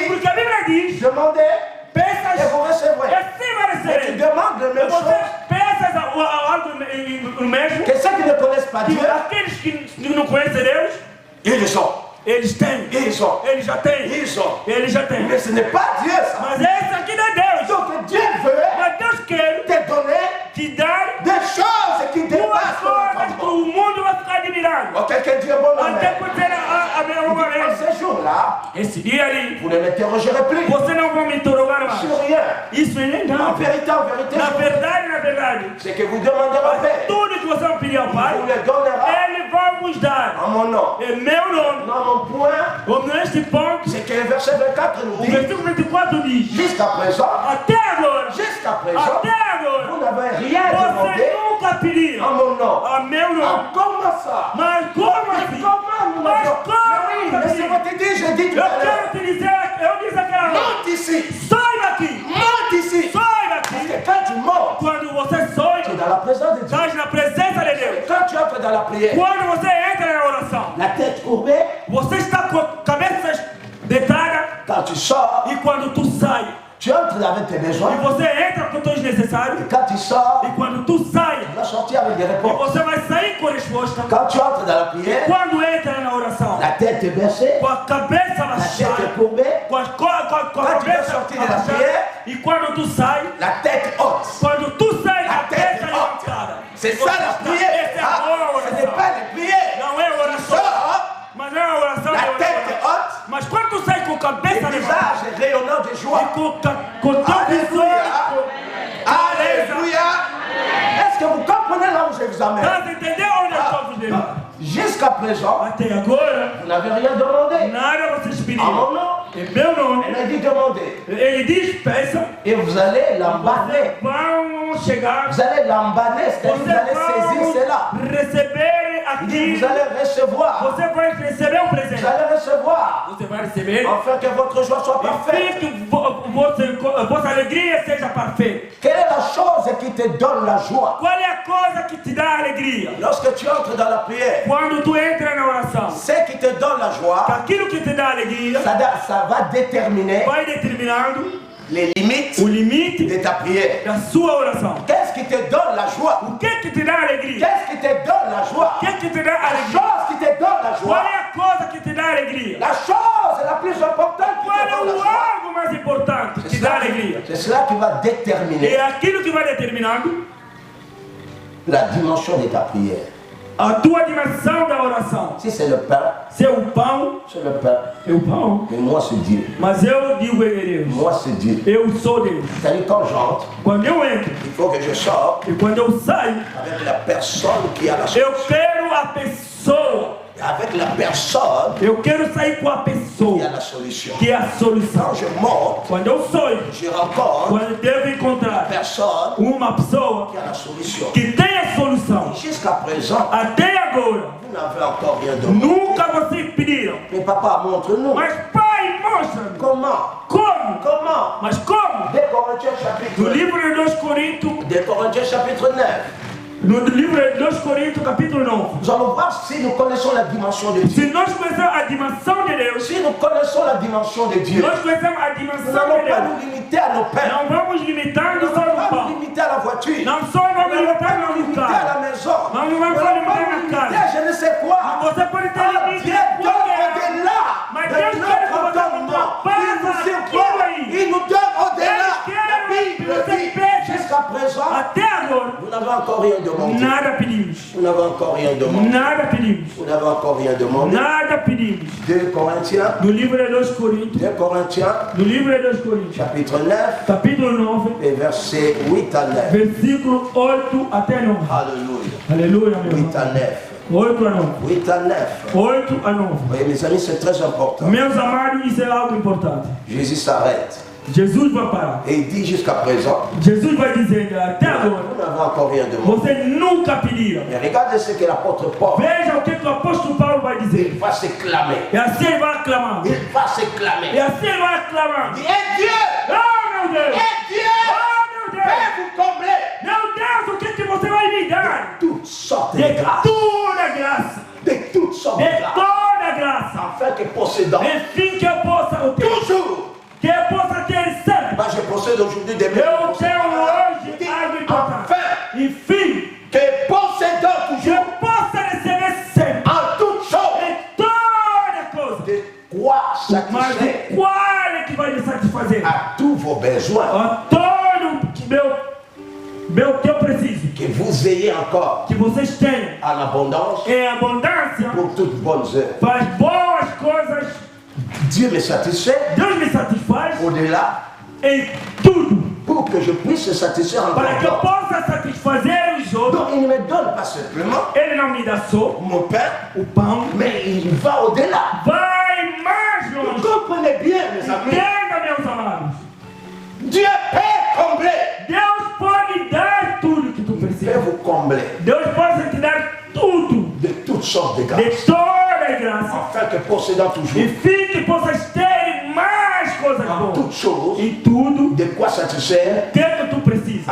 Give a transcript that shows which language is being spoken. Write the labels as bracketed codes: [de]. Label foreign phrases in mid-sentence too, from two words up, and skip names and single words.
[pt] Porque a Bíblia diz: [fr] demandez et [pt] pensas [fr] vous [pt] e [fr] recevrez. [pt] assim vai [fr] Mais tu [pt] receber. [fr] demandes les [pt] E [fr] mêmes [pt] você [fr] choses [pt] pensas algo mesmo [fr] que ceux qui ne connaissent pas que Dieu, [pt] aqueles que não conhecem Deus, [fr] ils ont. [pt] eles têm. [fr] Ils ont. [pt] Eles já têm. [fr] Ils ont. [pt] Eles já têm. [fr] Mais ce n'est pas Dieu ça. [pt] Mas esse aqui não é Deus. [fr] Donc Dieu veut [pt] Mas Deus quer [fr] te donner [pt] te dar [fr] des choses qui [pt] duas [fr] dépassent ton [pt] coisas que [fr] entendement. [pt] o mundo vai ficar admirando. [fr] Oh, quelqu'un dit un bon [pt] Até [fr] amen. [pt] por ter a minha [fr] En [pt] vez. [fr] ce jour-là, [pt] Esse dia ali, [fr] vous ne m'interrogerez plus [pt] você não vai me interrogar mais. [fr] sur rien. [pt] Isso é [fr] En [pt] legal. [fr] vérité, [pt] Na verdade, [fr] c'est que vous demanderez au Père. [pt] tudo que você vai pedir ao Pai, [fr] Il vous le donnera [pt] Ele vai vos dar. [fr] en mon nom. [pt] Em meu nome. [fr] Non, mon point, [pt] Como neste ponto, [fr] c'est que le verset 24 nous [pt] o [fr] dit, [pt] versículo 24 diz: [fr] jusqu'à présent, [pt] Até agora, [fr] vous n'avez rien [pt] você [fr] demandé [pt] nunca pediu [fr] en mon nom. [pt] a meu nome. [fr] Ah, comment ça? [pt] Mas como assim? [fr] Mais comment nous [pt] Mas [fr] l'avons? [pt] como [fr] Mais oui, [pt] nunca [fr] laissez-moi [pt] pediu? [fr] te dire, j'ai dit tout [pt] Eu [fr] à l'heure. [pt] quero te dizer, eu disse aquela hora: [fr] Monte ici, [pt] sai daqui, [fr] monte ici. [pt] sai [fr] Parce [pt] daqui. [fr] que quand tu montes, [pt] Quando você [fr] tu es [pt] sonha, [fr] dans la présence de Dieu. [pt] estás na presença de [fr] Et [pt] Deus. [fr] quand tu entres dans la prière, [pt] Quando você entra na oração, [fr] la tête courbée, [pt] você está com a cabeça deitada. [fr] quand tu sors, [pt] E quando tu sai, [fr] tu entres avec tes [pt] e [fr] besoins. [pt] você entra com teus necessários. [fr] Et quand tu sors, [pt] E quando tu sai, [fr] tu vas sortir avec des [pt] e [fr] réponses. [pt] você vai sair com resposta. [fr] Quand tu entres dans la prière, [pt] Quando entra na oração, [fr] la tête est baissée, [pt] com a cabeça [fr] la tête est [pt] baixada, [fr] courbée, [pt] com a Quando tu cabeça vai sortir da abaixada, praia, e quando tu sai, [fr] la tête haute. [pt] quando tu sai, [fr] La [pt] a [fr] tête [pt] cabeça [fr] haute. [pt] levantada. [fr] C'est ça la prière. [pt] Essa é a [fr] Ah, [pt] boa [fr] ce n'est [pt] oração. [fr] pas la prière. [pt] Não é [fr] Tu [pt] oração, [fr] sors, [pt] mas é a oração [fr] la [pt] de [fr] tête [pt] oração. [fr] haute, [pt] Mas quando tu sai com a [fr] le [pt] cabeça levantada, [fr] visage rayonnant de [pt] e [fr] joie. [pt] com teu [fr] Alléluia. [pt] visor, [fr] Alléluia. Est-ce que vous comprenez là où je vous amène? [pt] tá entendendo onde eu estou vivendo? [fr] Jusqu'à présent, [pt] Até agora, [fr] vous n'avez rien demandé. [pt] nada vocês [fr] En [pt] pediram. [fr] mon nom, [pt] Em meu nome, [fr] elle a dit demander. [pt] ele diz: peça, [fr] Et vous allez l'emballer. [pt] vão chegar, [fr] Vous allez l'emballer, c'est-à-dire vous allez saisir [pt] vocês [fr] cela. [pt] vão receber [fr] Il dit, [pt] aqui, [fr] vous allez recevoir. [pt] você vai receber um presente. [fr] Vous allez recevoir. [pt] Você vai receber, [fr] Afin que votre joie soit parfaite. [pt] e que vossa alegria seja perfeita. [fr] Quelle est la chose qui te donne la joie? [pt] Qual é a coisa que te dá alegria? [fr] Lorsque tu entres dans la prière, [pt] Quando tu entra na oração, [fr] ce qui te donne la joie, [pt] aquilo que te dá alegria [fr] ça va déterminer [pt] vai determinando [fr] les limites [pt] o limite [fr] de ta prière. [pt] da sua oração. [fr] Qu'est-ce qui te donne la joie? [pt] O que te dá alegria? [fr] Qu'est-ce qui te donne la joie? [pt] O que te dá [fr] La [pt] alegria? [fr] chose qui te donne la [pt] Qual [fr] joie. [pt] é a coisa que te dá alegria? [fr] La chose la plus importante qui [pt] Qual [fr] te [pt] é [fr] donne la [pt] o [fr] joie. [pt] algo mais importante que te dá alegria? [fr] C'est cela qui va [pt] É [fr] déterminer [pt] aquilo que vai determinando [fr] la dimension de ta prière. [pt] a tua dimensão da oração. [fr] Si c'est le pain, [pt] Se é o pão, [fr] c'est le pain. [pt] é o pão. [fr] Mais moi, c'est Dieu. [pt] Mas eu digo a Deus, [fr] Moi, c'est Dieu. [pt] eu sou Deus. [fr] C'est-à-dire, quand j'entre, [pt] Quando eu entro [fr] il faut que je sorte [pt] e quando eu saio, [fr] avec la personne qui a la [pt] eu [fr] solution. [pt] quero a pessoa. [fr] Avec la personne [pt] Eu quero sair com a [fr] qui a [pt] pessoa, [fr] la solution. [pt] que é a solução. [fr] Quand je monte, [pt] Quando eu sonho, [fr] je rencontre [pt] quando eu devo [fr] la [pt] encontrar [fr] personne [pt] uma pessoa [fr] qui a la solution. [pt] que tem a solução. [fr] Jusqu'à présent, [pt] Até agora, [fr] vous n'avez encore rien demandé. [pt] nunca vocês pediram. [fr] Mais papa, montre-nous. [pt] Mas pai, mostra. [fr] Comment? [pt] Como? [fr] Comment? [pt] Mas como? [fr] 2 Corinthiens chapitre [pt] No livro de 2 Coríntios, [fr] 2 Corinthiens chapitre 9. [pt] no livro de 2 Coríntios, capítulo 9. [fr] Nous allons voir si nous connaissons la dimension de Dieu. [pt] Se nós conhecemos a dimensão de Deus, [fr] Si nous connaissons la dimension de Dieu, [pt] nós conhecemos a [fr] nous [pt] dimensão [fr] n'allons [pt] de [fr] pas [pt] Deus. [fr] nous limiter à nos pères. [pt] Não vamos limitando [fr] Nous [pt] só [fr] n'allons [pt] no [fr] pas [pt] pão. [fr] nous limiter à la voiture. [pt] Não só vamos [fr] Nous n'allons pas [pt] limitar [fr] nous [pt] no [fr] limiter à [pt] carro. [fr] la maison. [pt] Não, não [fr] Nous [pt] vamos [fr] n'allons pas [pt] limitar [fr] nous [pt] na [fr] limiter [pt] casa. [fr] à je ne sais quoi. [pt] Você pode ter [fr] Ah, [pt] limite [fr] Dieu [pt] de [fr] donne [pt] qualquer. [fr] au-delà [pt] Mas [fr] de [pt] Deus quer que [fr] notre [pt] você [fr] entendement. [pt] passa [fr] Il nous [pt] aquilo [fr] surprend. [pt] aí. [fr] Il nous donne au-delà. [pt] Ele [fr] La [pt] quer [fr] Bible [pt] que você [fr] dit, [pt] peça. [fr] jusqu'à présent, [pt] Até agora, [fr] nous n'avons encore rien demandé. [pt] nada pedimos. [fr] Nous n'avons encore rien demandé. [pt] Nada pedimos. [fr] Nous n'avons encore rien demandé. [pt] Nada pedimos. [fr] 2 Corinthiens, [pt] No livro de 2 Coríntios, [fr] 2 Corinthiens, [pt] no livro de 2 Coríntios, [fr] chapitre 9, [pt] capítulo 9, [fr] et versets 8 à 9. [pt] versículo 8 até 9. [fr] Alléluia. [pt] Aleluia, meu [fr] 8 à [pt] irmão. [fr] 9. [pt] 8 a 9. [fr] 8 à 9. [pt] 8 a 9. [fr] Vous voyez, mes amis, c'est très important. [pt] Meus amados, isso é algo importante. [fr] Jésus s'arrête [pt] Jesus vai parar. [fr] et il dit jusqu'à présent, [pt] Jesus vai dizer até agora, [fr] nous n'avons encore rien demandé. [pt] você nunca pediram. [fr] Mais regardez ce que l'apôtre Paul, [pt] Veja o que o apóstolo Paulo vai dizer. [fr] il va s'éclamer. [pt] E assim ele vai aclamar. [fr] Il va [pt] E [fr] s'éclamer. [pt] assim ele vai aclamar. [fr] Il dit, et Dieu, [pt] Oh, meu Deus! [fr] et Dieu [pt] Oh, meu [fr] peut [pt] Deus! [fr] vous combler [pt] Meu Deus, o que você vai me dar? [fr] toutes sortes de [pt] De [fr] grâces. [pt] toda graça. [fr] De toutes sortes [pt] De [fr] de grâces. [pt] toda graça. [fr] Afin que possédant [pt] Enfim, que eu possa o ter. [fr] toujours. [pt] Que eu possa ter sempre. [fr] Moi, je possède aujourd'hui des [pt] Eu [fr] biens. [pt] tenho hoje algo importante. [fr] Afin [pt] Enfim, [fr] que possédant [pt] que eu [fr] toujours [pt] possa receber sempre. [fr] en toutes choses [pt] Em toda coisa. [fr] de quoi [pt] Mas [fr] satisfaire [pt] o qual é que vai me satisfazer? [fr] à tous vos besoins, [pt] A todo meu que eu preciso. [fr] que vous ayez encore [pt] Que vocês tenham [fr] en abondance [pt] em abundância. [fr] pour toutes bonnes œuvres. [pt] Faz boas coisas. [fr] Dieu me satisfait [pt] Deus me satisfaz [fr] au-delà [pt] em tudo. [fr] pour que je puisse satisfaire [pt] Para que eu [fr] encore. [pt] possa satisfazer os outros. [fr] Donc il ne me donne pas simplement [pt] Ele não me dá só [fr] mon pain, [pt] o pão. [fr] mais il va au-delà. [pt] Vai mais [fr] Vous [pt] longe. [fr] comprenez bien, mes amis. [pt] Entenda, meus amados. [fr] Dieu peut combler. [pt] Deus pode dar tudo que tu [fr] Il peut [pt] precisa. [fr] vous combler [pt] Deus pode te dar tudo. [fr] de toutes sortes de [pt] De [fr] grâces. [pt] toda graça. [fr] Afin que possédant toujours [pt] Enfim, que possas ter mais coisas [fr] en [pt] boas. [fr] toutes choses [pt] Em tudo [fr] de quoi satisfaire [pt] que tu precisa.